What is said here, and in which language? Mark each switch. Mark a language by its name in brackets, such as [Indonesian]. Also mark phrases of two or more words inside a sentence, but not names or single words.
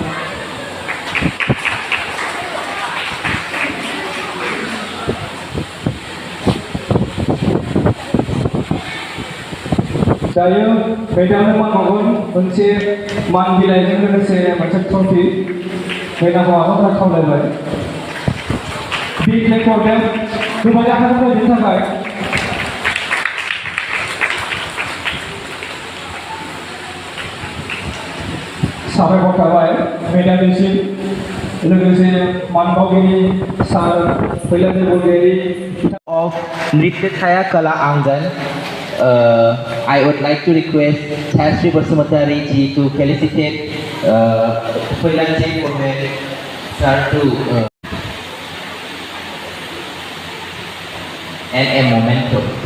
[Bodo] Saya Medan Mangun मोनसे मान बिलाइजों लोगोसे मोनसे ट्रफी मेदाम माबाफोरा खावलायबाय [English] big for them [Bodo] गोबां आखाइफोरनि थाखाय साबायखर थाबाय मेदामनिसिम लोगोसे मानबावगिरि सार फैलाजोर बरगयारि [English] Of Nrityachaya Kala Aangan, I would like to request Chastri Basumatari ji to felicitate Felicitation for the sir to and a memento.